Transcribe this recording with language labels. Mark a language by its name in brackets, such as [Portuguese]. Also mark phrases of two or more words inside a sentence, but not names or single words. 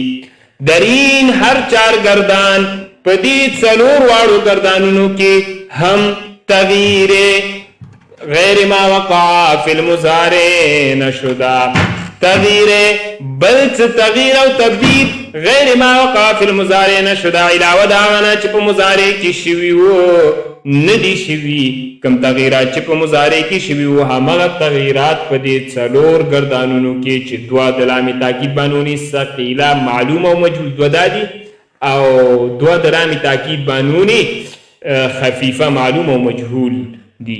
[Persian] درین هر چار گردان [Pashto] په دې څلور واړو گردانونو کې هم تغییر [Arabic] غیر ما وقع فی المضارع [Pashto] نشدا، تغییر بل څه تغییر او تبدیل [Arabic] غیر ما وقع فی المضارع [Pashto] نشدا علاوه د هغه نه چې په مضارع کې شوي وو نه دي شوي. کوم تغییرات چې په مضارع کې شوي وو همغه تغییرات په دې څلور گردانونو کې چې دوه د لام تاکید بنون ثقيله معلوم او مجهول دوه دي او دوه د لام تاکید بنون خفیفه معلوم او مجهول دي.